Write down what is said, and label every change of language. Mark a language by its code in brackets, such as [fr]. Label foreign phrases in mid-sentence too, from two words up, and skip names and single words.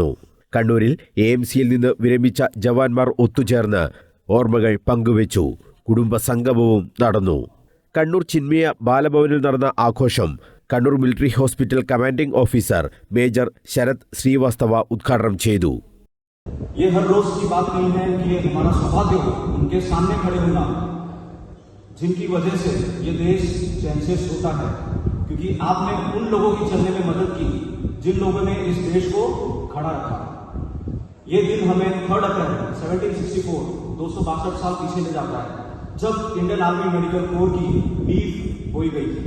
[ml] കണ്ണൂരിൽ AMCയിൽ നിന്ന് വിരമിച്ച ജവാന്മാർ ഒത്തുചേർന്ന് ഓർമ്മകൾ പങ്കുവച്ചു. കുടുംബസംഗമവും നടന്നു. കണ്ണൂർ ചിന്മയ ബാലഭവനിൽ നടന്ന ആഘോഷം കണ്ണൂർ [en] military hospital commanding officer [ml] മേജർ ശരത് ശ്രീവാസ്തവ ഉദ്ഘാടനം ചെയ്തു. [hi] ये हर रोज की बात नहीं है कि ये हमारा सौभाग्य हो उनके सामने खड़े होना, जिनकी वजह से ये देश चैन से सोता है, क्योंकि आपने उन लोगों की चलने में मदद की जिन लोगों ने इस देश को खड़ा रखा। ये दिन हमें 3 अप्रैल 1764 262 साल पीछे ले जाता है, जब इंडियन आर्मी मेडिकल कोर की नींव बोई गई थी।